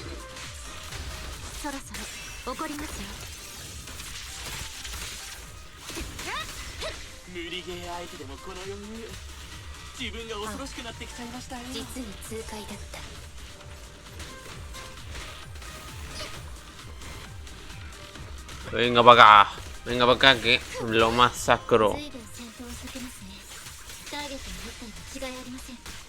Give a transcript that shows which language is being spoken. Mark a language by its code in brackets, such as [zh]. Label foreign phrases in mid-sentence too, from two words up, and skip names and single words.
[ja] そろそろ怒りますよ。無理ゲー相手でもこの余裕。自分が恐ろしくなってきちゃいましたよ。実に痛快だった。 [es] Venga para acá. Venga para acá que lo masacro. [ja] 随分戦闘を避けますね。ターゲットの一体に違いありません。ね。